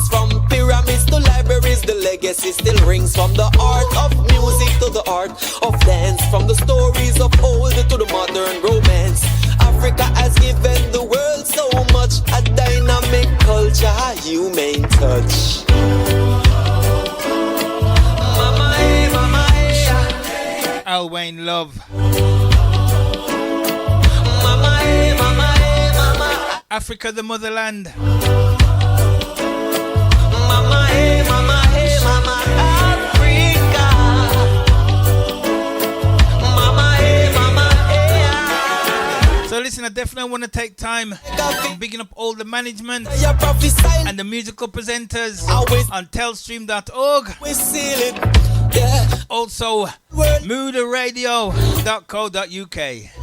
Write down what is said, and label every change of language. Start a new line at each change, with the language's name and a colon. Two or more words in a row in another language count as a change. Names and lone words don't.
English: From pyramids to libraries, the legacy still rings. From the art of music to the art of dance, from the stories of old to the modern romance. Africa has given the world so much, a dynamic culture, human touch. Mama, hey, mama, hey. Alwayne Love. Mama, hey, mama, hey, mama. Africa, the motherland. Mama, hey, mama, hey, mama. Africa. Mama, hey, mama, hey. So listen, I definitely want to take time bigging up all the management You prophesy, and the musical presenters always on telstream.org. we seal it. Yeah. Also, moodoradio.co.uk.